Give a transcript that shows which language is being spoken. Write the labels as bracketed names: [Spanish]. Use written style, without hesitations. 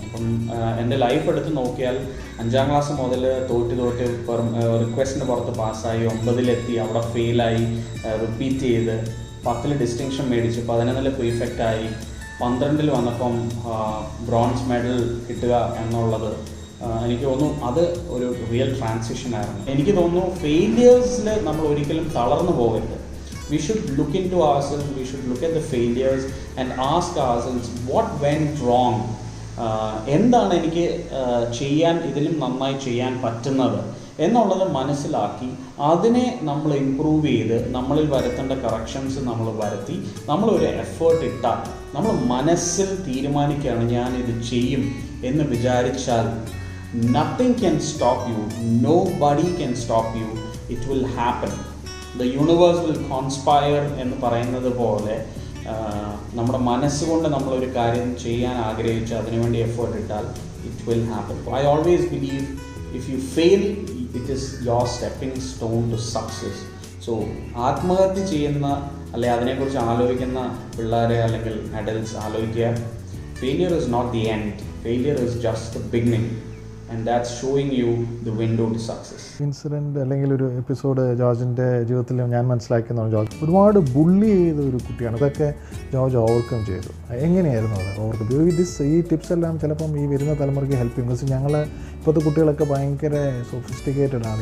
[Malayalam] അപ്പം എൻ്റെ ലൈഫ് എടുത്ത് നോക്കിയാൽ 5ാം ക്ലാസ് മുതൽ തോറ്റ് റിക്വസ്റ്റിന് പുറത്ത് പാസ്സായി, 9ലെത്തി, അവിടെ ഫെയിലായി, റിപ്പീറ്റ് ചെയ്ത് 10ൽ ഡിസ്റ്റിങ്ഷൻ മേടിച്ച് 11ൽ പ്രീഫെക്റ്റായി, 12ൽ വന്നപ്പം ബ്രോൺസ് മെഡൽ കിട്ടുക എന്നുള്ളത് എനിക്ക് തോന്നുന്നു അത് ഒരു റിയൽ ട്രാൻസിഷൻ ആയിരുന്നു. എനിക്ക് തോന്നുന്നു ഫെയിലിയേഴ്സിൽ നമ്മൾ ഒരിക്കലും തളർന്നു പോകരുത്. [English] We should look into ourselves, we should look at the failures and ask ourselves what went wrong. [Malayalam] എന്താണ് എനിക്ക് ഇതിലും നന്നായി ചെയ്യാൻ പറ്റുന്നത് എന്നുള്ളത് മനസ്സിലാക്കി അതിനെ നമ്മൾ ഇമ്പ്രൂവ് ചെയ്ത് നമ്മളിൽ വരുത്തേണ്ട കറക്ഷൻസ് നമ്മൾ വരുത്തി നമ്മളൊരു എഫേർട്ട് ഇട്ടാൽ, നമ്മൾ മനസ്സിൽ തീരുമാനിക്കുകയാണ് ഞാനിത് ചെയ്യും എന്ന് വിചാരിച്ചാൽ [English] nothing can stop you, nobody can stop you, it will happen. The universe will conspire [Malayalam] എന്ന് പറയുന്നത് പോലെ നമ്മുടെ മനസ്സുകൊണ്ട് നമ്മളൊരു കാര്യം ചെയ്യാൻ ആഗ്രഹിച്ച് അതിനുവേണ്ടി എഫേർട്ട് ഇട്ടാൽ [English] It will happen. I always believe if you fail it is your stepping stone to success. [Malayalam] So ആത്മഹത്യ ചെയ്യുന്ന അല്ലെ അതിനെക്കുറിച്ച് ആലോചിക്കുന്ന പിള്ളേരെ അല്ലെങ്കിൽ അഡൽട്സ് ആലോചിക്കുക, [English] failure is not the end, failure is just the beginning. And that's showing you the window to success. [Malayalam] Incident അല്ലെങ്കിൽ ഒരു എപ്പിസോഡ് ജോർജിൻ്റെ ജീവിതത്തിൽ ഞാൻ മനസ്സിലാക്കുന്ന ജോർജ് ഒരുപാട് ബുള്ളി ചെയ്ത ഒരു കുട്ടിയാണ്. അതൊക്കെ ജോർജ് ഓവർകം ചെയ്തു. എങ്ങനെയായിരുന്നു അത് ഓവർകം? ഈ ടിപ്സ് എല്ലാം ചിലപ്പം ഈ വരുന്ന തലമുറയ്ക്ക് ഹെൽപ്പ് ചെയ്യും. ബിക്കോസ് ഞങ്ങൾ ഇപ്പോഴത്തെ കുട്ടികളൊക്കെ ഭയങ്കര സൊഫിസ്റ്റിക്കേറ്റഡ് ആണ്.